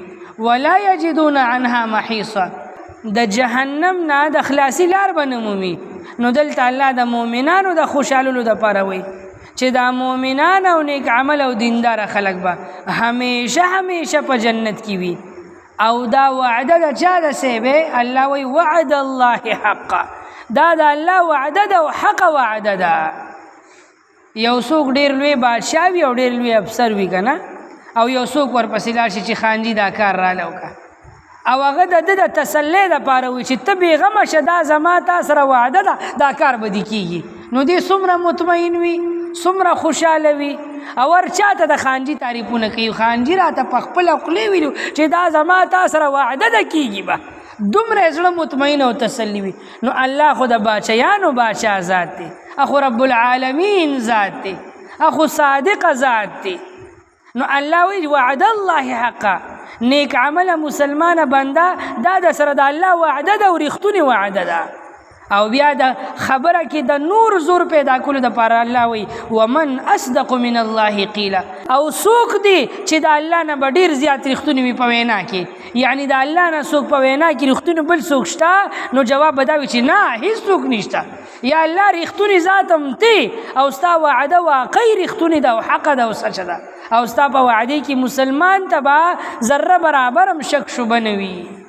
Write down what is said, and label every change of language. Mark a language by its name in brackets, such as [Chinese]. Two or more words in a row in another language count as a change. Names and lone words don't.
[Arabic] ولا یجدون عنها محیصا، [Pashto] د جهنم نه د خلاصي لار به نه مومي. نو دلته الله د مؤمنانو د خوشحالولو د پاره وي چې دا مؤمنان او نیک عمل او دیندار خلق به همیشه په جنت کې وي. او دا وعده د چا د سیبه؟ الله وی [Arabic] وعد الله حقا، [Pashto] دا د الله وعده ده او حق وعده ده. یو څوک ډیر لوی بادشاه وي او ډیر لوی افسر وي کنه، او یو څوک ورپسې لاړ شي چې خانجي دا کار راله وکړه او هغه د تسلی دپاره وي چې ته بېغمه شه دا زما تا سره وعده ده دا کار به دې کېږي. نو دې څومره مطمئن وي، څومره خوشحاله وي. او ور چاته د خانجي تعریفونه کوي، خانجي راته په خپله خولې ویلو چې دا زما تا سره وعده ده کېږي به، دومره زړه مطمئن او تسلي وي. نو الله خو د باچیانو باچا ذات دی، اخو [Arabic] رب العالمین [Pashto] ذات دی، اخو صادق ذات دی. نو الله وی [Arabic] وعد الله حقا، [Pashto] نیک عمل مسلمان بنده دا د سره د الله وعده ده او رښتونې وعده ده. او بیا د خبره کې د نور زور پیدا کولو دپاره الله وی [Arabic] ومن اصدق من الله قیلا، [Pashto] او څوک دی چې د الله نه به ډېر زیات رښتونی وي په وینا کې. یعنی د الله نه څوک په وینا کې رښتونی بل څوک شته؟ نو جواب به دا وي چې نه، هېڅوک نشته. یا الله رښتونی ذات هم تی او ستا وعده واقعي رښتونې ده او حقه ده او سچه ده، او ستا په وعدې کې مسلمان ته به ذره برابر هم شک شبه نه وي.